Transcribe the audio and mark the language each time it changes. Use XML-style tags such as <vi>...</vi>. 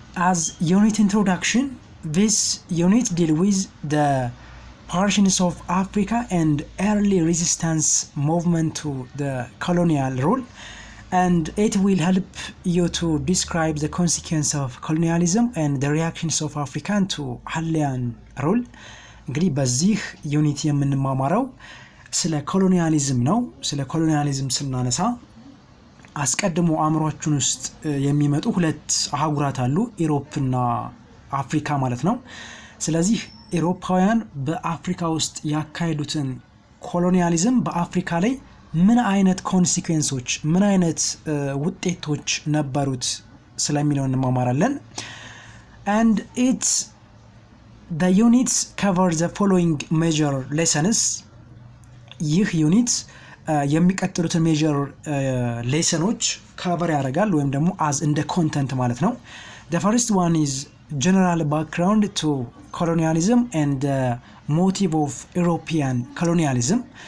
<en>As unit introduction, this unit deal with the portions of Africa and early resistance movement to the colonial rule, and it will help you to describe the consequence of colonialism and the reactions of African to Allian rule.</en> <am>እንግዲህ በዚህ ዩኒት የምንማማረው ስለ ኮሎኒያሊዝም ነው። ስለ ኮሎኒያሊዝም ስናነሳ አስቀድሞ አእምሮአችን ውስጥ የሚመጡ ሁለት አህጉራት አሉ፣ ኢሮፕ እና አፍሪካ ማለት ነው። ስለዚህ ኢሮፓውያን በአፍሪካ ውስጥ ያካሄዱትን ኮሎኒያሊዝም በአፍሪካ ላይ ምን አይነት ኮንሲኩዌንሶች ምን አይነት ውጤቶች ነበሩት ስለሚለው እንማማራለን።</am> <en>and the units cover the following major lessons.</en> <am>ይህ ዩኒት የሚቀጥሉትን ሜጀር ሌሰኖች ከቨር ያደርጋል ወይም ደግሞ as እንደ ኮንተንት ማለት ነው።</am> <en>the first one is general background to colonialism and the motive of European colonialism.</en>